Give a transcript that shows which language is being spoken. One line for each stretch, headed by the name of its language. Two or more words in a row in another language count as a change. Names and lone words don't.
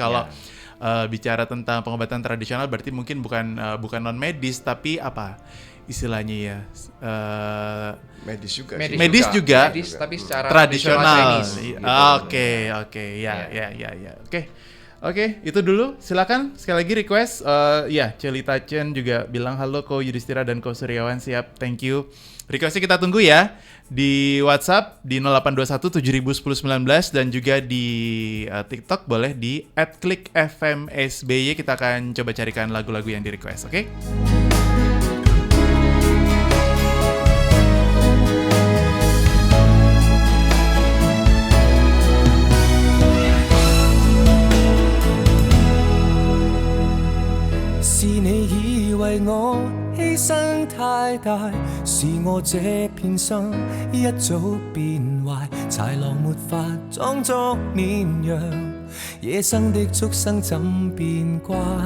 Indonesian: Kalau bicara tentang pengobatan tradisional berarti mungkin bukan non medis, tapi apa istilahnya ya? Medis juga. Medis juga. Medis tapi secara tradisional. Oke, Ya. Oke, itu dulu. Silakan sekali lagi request. Celita Chen juga bilang halo Ko Yudhistira dan Ko Suryawan, siap.
English: Thank you.
Indonesian: Requestnya kita tunggu ya di WhatsApp di 0821 7010 19 dan juga di TikTok boleh di @klikfmsby. Kita akan coba carikan lagu-lagu yang di request, oke?
Cantonese: 為我犧牲太大，是我這片心一早變壞，豺狼沒法裝作綿羊，野生的畜生怎變乖？